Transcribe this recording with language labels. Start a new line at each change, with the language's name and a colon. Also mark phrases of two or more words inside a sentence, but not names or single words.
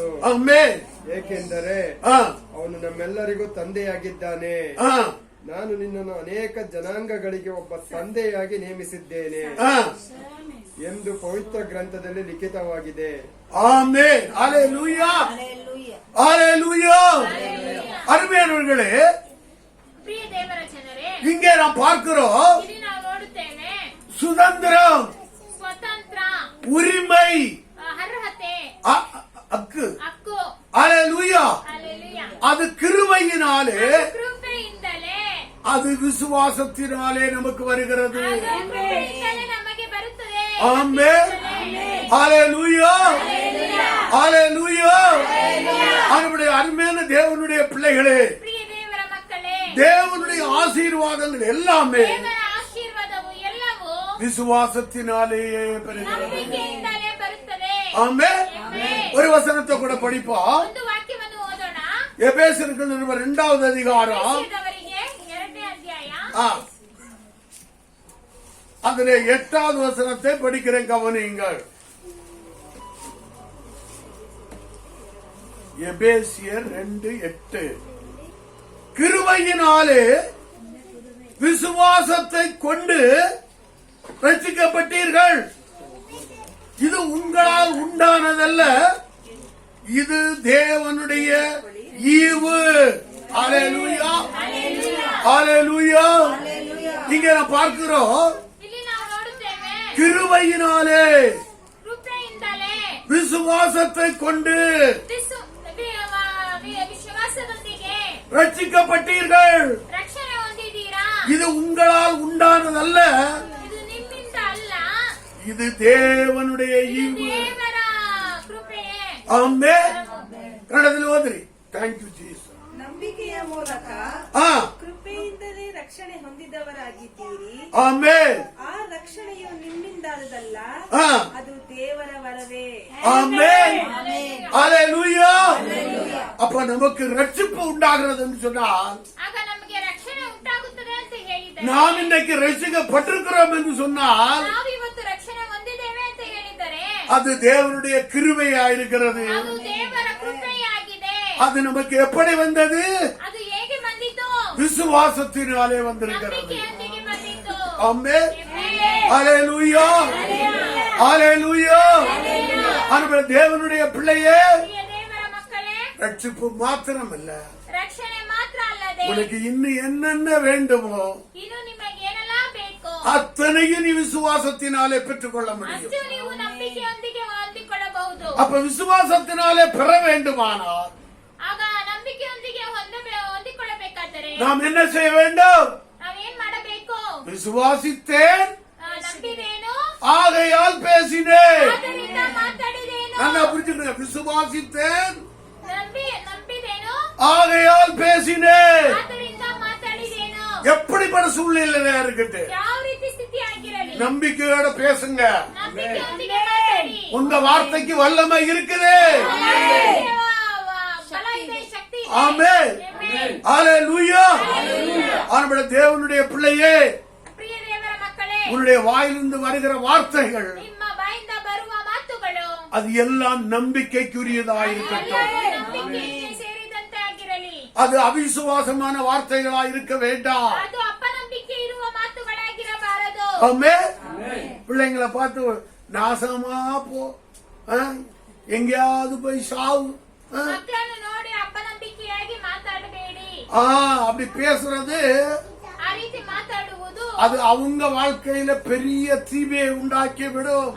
Kannada: ಏಕೆಂದರೆ ಅವನು ನಮ್ಮೆಲ್ಲರಿಗೂ ತಂದೆಯಾಗಿದ್ದಾನೆ. ನಾನು ನಿನ್ನನ್ನು ಅನೇಕ ಜನಾಂಗಗಳಿಗೆ ಒಬ್ಬ ತಂದೆಯಾಗಿ ನೇಮಿಸಿದ್ದೇನೆ ಎಂದು ಪವಿತ್ರ ಗ್ರಂಥದಲ್ಲಿ ಲಿಖಿತವಾಗಿದೆ.
Tamil: ஆமென். ஹalleluya. ஹalleluya. அருமையானவர்களே,
Kannada: ಪ್ರಿಯ ದೇವರ ಜನರೇ,
Tamil: இங்கே நாம் பார்க்கிறோம்
Kannada: ಇಲ್ಲಿ ನಾವು ನೋಡುತ್ತೇವೆ
Tamil: சுதந்திரம்,
Kannada: ಸ್ವತಂತ್ರ,
Tamil: உரிமை,
Kannada: ಅರ್ಹತೆ, ಹಕ್ಕು. ಹಕ್ಕು.
Tamil: ஹalleluya.
Kannada: ಹಲ್ಲೆಲೂಯಾ.
Tamil: அது கிருபையினாலே,
Kannada: ಕೃಪೆಯಿಂದಲೇ,
Tamil: அது விசுவாசத்தினாலே நமக்கு வருகிறது.
Kannada: ಅದು ಕೃಪೆಯಿಂದಲೇ ನಮಗೆ ಬರುತ್ತದೆ.
Tamil: ஆமென். ஹalleluya. ஹalleluya. அவருடைய அருமையான தேவனுடைய பிள்ளைகளே,
Kannada: ಪ್ರಿಯ ದೇವರ ಮಕ್ಕಳೇ,
Tamil: தேவனுடைய ஆசீர்வாதங்கள் எல்லாமே
Kannada: ದೇವರ ಆಶೀರ್ವಾದವು ಎಲ್ಲವೂ
Tamil: விசுவாசத்தினாலேயே பெறுகிறது.
Kannada: ನಂಬಿಕೆಯಿಂದಲೇ ಬರುತ್ತದೆ.
Tamil: ஆமென். ஒரு வசனத்தை கூட படிப்போம்.
Kannada: ಒಂದು ವಾಕ್ಯವನ್ನು ಓದೋಣ.
Tamil: எபேசியருக்கு 2வது அதிகாரம்
Kannada: ಎಫೆಸದವರಿಗೆ 2ನೇ ಅಧ್ಯಾಯ
Tamil: அதிலே 8வது வசனத்தை படிக்கிறேன், கவனியுங்கள். எபேசியர் 2:8. கிருபையினாலே விசுவாசத்தை கொண்டு ரட்சிக்கப்பட்டீர்கள். இது உங்களால் உண்டானதல்ல, இது தேவனுடைய ஈவு. ஹalleluya. ஹalleluya. இங்கே நாம் பார்க்கிறோம்,
Kannada: ಇಲ್ಲಿ ನಾವು ನೋಡುತ್ತೇವೆ
Tamil: கிருபையினாலே
Kannada: ಕೃಪೆಯಿಂದಲೇ
Tamil: விசுவாசத்தை கொண்டு
Kannada: ವಿಶ್ವಾಸದೊಂದಿಗೆ
Tamil: ரட்சிக்கப்பட்டீர்கள்.
Kannada: ರಕ್ಷಣೆ ಹೊಂದಿದ್ದೀರಾ.
Tamil: இது உங்களால் உண்டானதல்ல,
Kannada: ಇದು ನಿಮ್ಮಿಂದ ಅಲ್ಲ,
Tamil: இது தேவனுடைய
Kannada: ಇದು
Tamil: ஈவு.
Kannada: ದೇವರ ಕೃಪೆಯೇ. ஆமென். ಕನ್ನಡದಲ್ಲಿ ಓದ್ರಿ.
English: thank you
Kannada: ಜೀಸಸ್. ನಂಬಿಕೆಯ ಮೂಲಕ ಕೃಪೆಯಿಂದಲೇ ರಕ್ಷಣೆ ಹೊಂದಿದವರಾಗಿದ್ದೀರಿ.
Tamil: ஆமென்.
Kannada: ಆ ರಕ್ಷಣೆಯು ನಿಮ್ಮಿಂದಾದದಲ್ಲ, ಅದು ದೇವರ ವರವೇ.
Tamil: ஆமென். ஹalleluya. அப்ப நமக்கு ரட்சிப்பு உண்டாகிறது என்று சொன்னால்,
Kannada: ಆಗ ನಮಗೆ ರಕ್ಷಣೆ ಉಂಟಾಗುತ್ತದೆ ಅಂತ ಹೇಳಿದ್ದಾರೆ.
Tamil: நாம் இன்றைக்கு ரட்சிக்கப்பட்டிருக்கிறோம் என்று சொன்னால்,
Kannada: ನಾವು ಇವತ್ತು ರಕ್ಷಣೆ ಹೊಂದಿದ್ದೇವೆ ಅಂತ ಹೇಳಿದ್ದಾರೆ.
Tamil: அது தேவனுடைய கிருபையாயிருக்கிறது.
Kannada: ಅದು ದೇವರ ಕೃಪೆಯಾಗಿದೆ.
Tamil: அது நமக்கு எப்படி வந்தது?
Kannada: ಅದು ಹೇಗೆ ಬಂದಿತು?
Tamil: விசுவாசத்தினாலே வந்திருக்கிறது.
Kannada: ನಂಬಿಕೆಯೊಂದಿಗೆ ಬಂದಿತು.
Tamil: ஆமென்.
Kannada: ಆಮೆನ್.
Tamil: ஹalleluya. ஹalleluya. அன்பு தேவனுடைய பிள்ளையே,
Kannada: ಪ್ರಿಯ ದೇವರ ಮಕ್ಕಳೇ,
Tamil: ரட்சிப்பு மாத்திரமல்ல,
Kannada: ರಕ್ಷಣೆ ಮಾತ್ರ ಅಲ್ಲದೆ
Tamil: உனக்கு இன்னும் என்னென்ன வேண்டுமோ
Kannada: ಇನ್ನು ನಿಮಗೆ ಏನೆಲ್ಲ ಬೇಕು
Tamil: அத்தனையும் நீ விசுவாசத்தினாலே பெற்றுக்கொள்ள முடியும்.
Kannada: ಅಷ್ಟು ನೀವು ನಂಬಿಕೆಯೊಂದಿಗೆ ಹೊಂದಿಕೊಳ್ಳಬಹುದು.
Tamil: அப்ப விசுவாசத்தினாலே பெற வேண்டுமானால்
Kannada: ಆಗ ನಂಬಿಕೆಯೊಂದಿಗೆ ಹೊಂದಿಕೊಳ್ಳಬೇಕಾದರೆ
Tamil: நாம் என்ன செய்ய வேண்டும்?
Kannada: ನಾವೇನ್ ಮಾಡಬೇಕು?
Tamil: விசுவாசித்தேன்,
Kannada: ನಂಬಿದೇನು,
Tamil: ஆகையால் பேசினேன்.
Kannada: ಆದ್ದರಿಂದ ಮಾತಾಡಿದೇನು.
Tamil: நல்லா புரிஞ்சுக்கங்க. விசுவாசித்தேன்,
Kannada: ನಂಬಿದೇನು,
Tamil: ஆகையால் பேசினேன்.
Kannada: ಆದ್ದರಿಂದ ಮಾತಾಡಿದೇನು.
Tamil: எப்படிப்பட்ட சூழ்நிலையா இருக்கட்டு,
Kannada: ಯಾವ ರೀತಿ ಸ್ಥಿತಿ ಆಗಿರಲಿ,
Tamil: நம்பிக்கையோட பேசுங்க.
Kannada: ನಂಬಿಕೆಯೊಂದಿಗೆ ಮಾತಾಡಿ.
Tamil: உங்க வார்த்தைக்கு வல்லமை இருக்குது.
Kannada: ಬಲ ಇದೆ, ಶಕ್ತಿ ಇದೆ.
Tamil: ஆமென்.
Kannada: ಆಮೆನ್.
Tamil: ஹalleluya. ஆண்டவரே, தேவனுடைய பிள்ளையே,
Kannada: ಪ್ರಿಯ ದೇವರ ಮಕ್ಕಳೇ,
Tamil: உன்னுடைய வாயிலிருந்து வருகிற வார்த்தைகள்
Kannada: ನಿಮ್ಮ ಬಾಯಿಂದ ಬರುವ ಮಾತುಗಳು
Tamil: அது எல்லாம் நம்பிக்கைக்குரியதாயிருக்கட்டும்.
Kannada: ಎಲ್ಲವೂ ನಂಬಿಕೆಗೆ ಸೇರಿದಂತೆ ಆಗಿರಲಿ.
Tamil: அது அவிசுவாசமான வார்த்தைகளா இருக்க வேண்டாம்.
Kannada: ಅದು ಅಪನಂಬಿಕೆ ಇರುವ ಮಾತುಗಳಾಗಿರಬಾರದು.
Tamil: ஆமென். பிள்ளைங்களை பார்த்து நாசமா போ, எங்கேயாவது போய் சாவு,
Kannada: ಮಕ್ಕಳನ್ನು ನೋಡಿ ಅಪನಂಬಿಕೆಯಾಗಿ ಮಾತಾಡಬೇಡಿ.
Tamil: அப்படி பேசுறது
Kannada: ಆ ರೀತಿ ಮಾತಾಡುವುದು
Tamil: அது அவங்க வாழ்க்கையில பெரிய தீமையை உண்டாக்கி விடும்.